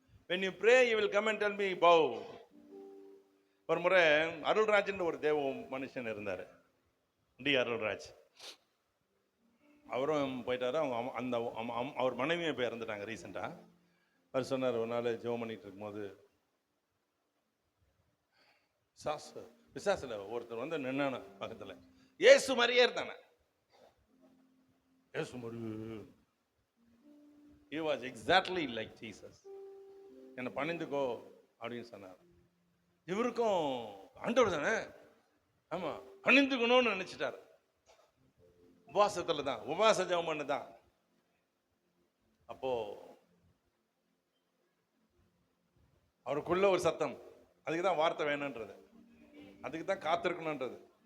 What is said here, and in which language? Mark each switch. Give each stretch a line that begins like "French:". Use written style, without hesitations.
English: when you pray you will come and tell me bow.
Tamil: ஒரு முறை அருள்ராஜ்ன்ற ஒரு தேவ மனுஷன் இருந்தார், அருள்ராஜ். அவரும் போயிட்டாரு. அவங்க அந்த அவர் மனைவியை போய் இறந்துட்டாங்க ரீசெண்டா. அவர் சொன்னார், ஒரு நாள் ஜெபம் பண்ணிட்டு இருக்கும்போது பிசாசுல ஒருத்தர் நின்னான பக்கத்துல, ஏசு மாதிரியே இருந்தானே. இயேசு மாதிரி
English: he was exactly like Jesus.
Tamil: என்னை பணிந்துக்கோ அப்படின்னு சொன்னார். இவருக்கும் ஆண்டவர் தானே, ஆமா பணிந்துக்கணும்னு நினைச்சிட்டாரு. உபவாசத்துல தான், உபவாச ஜெபம் பண்ணு தான். அப்போ அவருக்குள்ள ஒரு சத்தம், அதுக்கு தான் வார்த்தை வேணுன்றது, அதுக்கு தான் காத்திருக்கணுன்றது.